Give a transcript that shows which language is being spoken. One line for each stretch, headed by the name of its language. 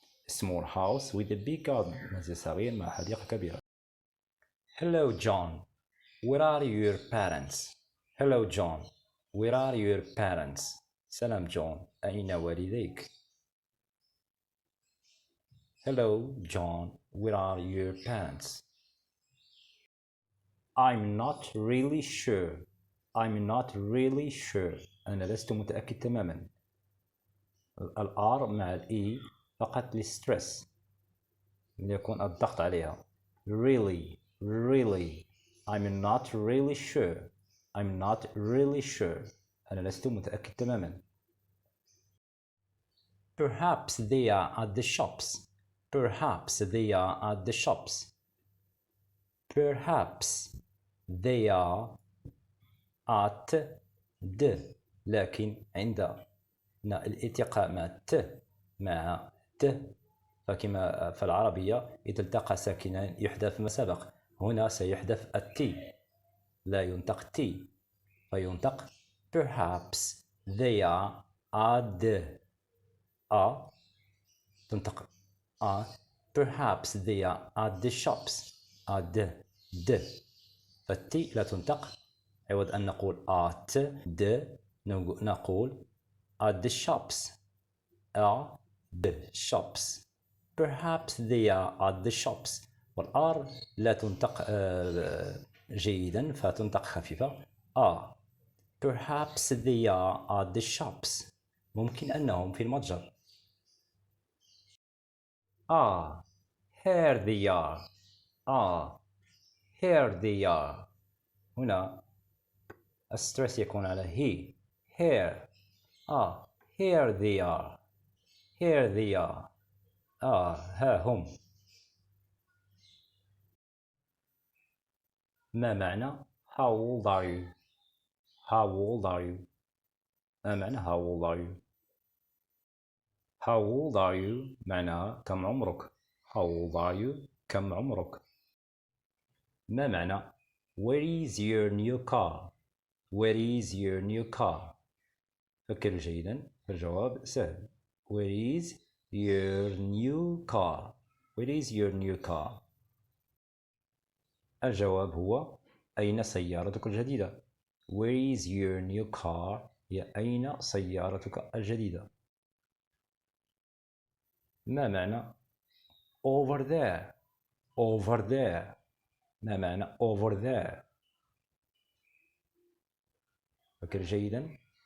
English: small house with a big garden
Arabic: منزل صغير مع حديقة كبيرة.
English: Hello John, where are your parents? Hello John, where are your parents?
Arabic: سلام جون، أين والديك؟
English: Hello John, where are your parents? I'm not really sure. I'm not really sure.
Arabic: أنا لست متأكد تماما. الآر مع الإي فقط للستريس يكون الضغط عليها.
English: really I'm not really sure. I'm not really sure.
Arabic: أنا لست متأكد تماما.
English: Perhaps they are at the shops. Perhaps they are at the shops. Perhaps they are at the،
Arabic: لكن عند الالتقاء مع فكما في العربية إذا التقى ساكنان يحذف ما سبق. هنا سيحذف التي، لا ينطق تي فينطق
English: perhaps they are at the تنطق perhaps they are at the shops. at the
Arabic: فالتي لا تنطق، عوض أن نقول at the نقول
English: at the shops. at the shops. Perhaps they are at the shops.
Arabic: والآر لا تنطق جيدا فتنطق خفيفة.
English: Perhaps they are at the shops.
Arabic: ممكن أنهم في المتجر.
English: Here they are. Here they are.
Arabic: هنا الستريس يكون على he. here.
English: Here they are. Here they are.
Arabic: ها هم. ما معنى
English: How old are you? How old are you? ما معنى How old are you? How old are you
Arabic: معناها كم عمرك.
English: How old are you
Arabic: كم عمرك. ما معنى
English: Where is your new car? Where is your new car?
Arabic: فكر جيدا. الجواب سهل.
English: Where is your new car? Where is your new car?
Arabic: الجواب هو أين سيارتك الجديدة.
English: Where is your new car؟
Arabic: هي أين سيارتك الجديدة. ما معنى
English: over there؟ over there ما معنى over there؟
Arabic: فكر جيدا.